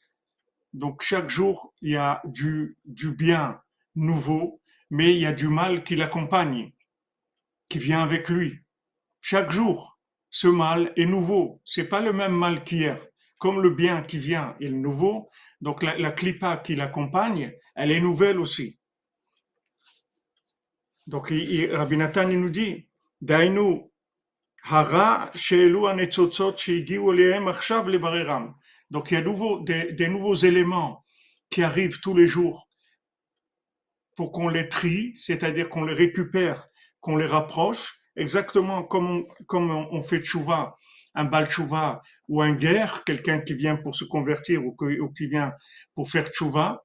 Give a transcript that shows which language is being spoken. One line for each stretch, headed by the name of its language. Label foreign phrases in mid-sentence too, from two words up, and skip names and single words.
French: Donc chaque jour, il y a du bien nouveau, mais il y a du mal qui l'accompagne, qui vient avec lui. Chaque jour, ce mal est nouveau. C'est pas le même mal qu'hier. Comme le bien qui vient est nouveau, donc la clipa qui l'accompagne, elle est nouvelle aussi. Donc Rabbi Nathan il nous dit,
Hebrew: דיינו הרע שאלו הניצוצות שהגיעו אליהם עכשיו לבררם.
French: Donc il y a des nouveaux éléments qui arrivent tous les jours pour qu'on les trie, c'est-à-dire qu'on les récupère, qu'on les rapproche, exactement comme on fait tchouva, un
Hebrew: בעל תשובה
French: ou un guerre, quelqu'un qui vient pour se convertir ou qui vient pour faire tchouva.